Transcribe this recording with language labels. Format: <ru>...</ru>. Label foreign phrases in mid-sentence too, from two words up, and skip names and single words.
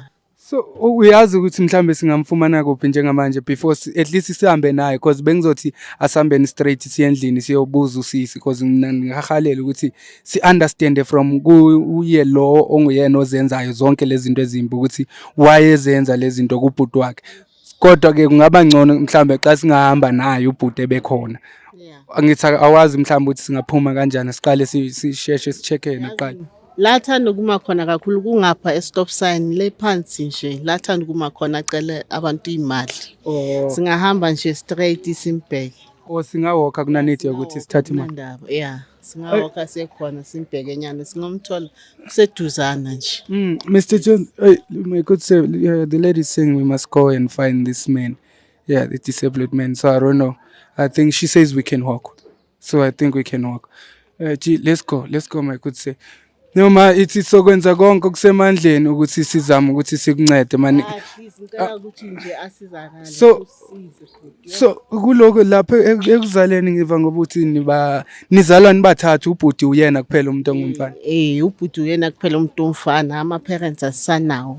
<zu>So uyazi ukuthi mhlambe singamfumana kuphi njengamanje</zu> <en>before at least</en> <zu>sihambe naye because bengizothi asihambeni straight siye endlini siyobuza usisi because ngihahalela ukuthi si</zu> <en>understand from</en> <zu>kuye lo onguyena ozenzayo zonke lezi zinto ezimbi ukuthi wayezenza lezi zinto kubhuti wakhe. Kodwa ke kungaba ngcono mhlambe xa singahamba naye ubhuti ebekhona. Yeah. Angithi awazi mhlambe ukuthi singaphuma kanjani siqale sisheshe sicheck naqala. La thanda kuma khona kakhulu kungapha e-stop sign le phansi nje. La thanda kuma khona acela abantu imali. Singahamba nje straight simbheke. Singawalka kunanithi ukuthi sithathe imali. Ndaba, yeah. Singawalka sekhona simbheke nyana singomthola kuseduzana nje.</zu> <en>Mr. John, my good sir, the lady is saying we must go and find this man. Yeah, the disabled man. So I don't know. I think she says we can walk. So I think we can walk. Let's go, my good sir.</en> <zu>noma ithi sokwenza konke okusemandleni ukuthi sizame ukuthi sikuncede mani. Please ngicela ukuthi nje asizakale So- usize futhi. So kuloko lapho ekuzaleni ngiva ngoba uthi nizalwa nibathathu, ubhuti uyena kuphela umuntu ongumfana. Ubhuti uyena kuphela umuntu omfana, ama-parents asisanawo.</zu>